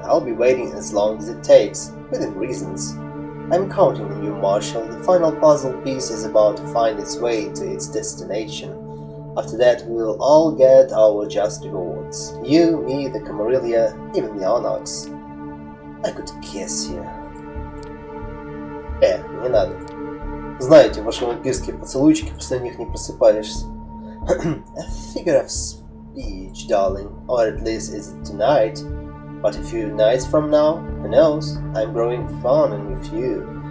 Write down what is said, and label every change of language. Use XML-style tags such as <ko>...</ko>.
<en>I'll be waiting as long as it takes, within reasons. I'm counting on you, Marshall. The final puzzle piece is about to find its way to its destination. After that, we'll all get our just rewards. You, me, the Camarilla, even the Onyx. I could kiss you.</en> <ru>Не надо. Знаете, ваши вампирские поцелуйчики, после них не просыпаешься.</ru> <en>A figure of speech, darling. Or at least is it tonight. But a few nights from now, who knows? I'm growing fond with you.</en>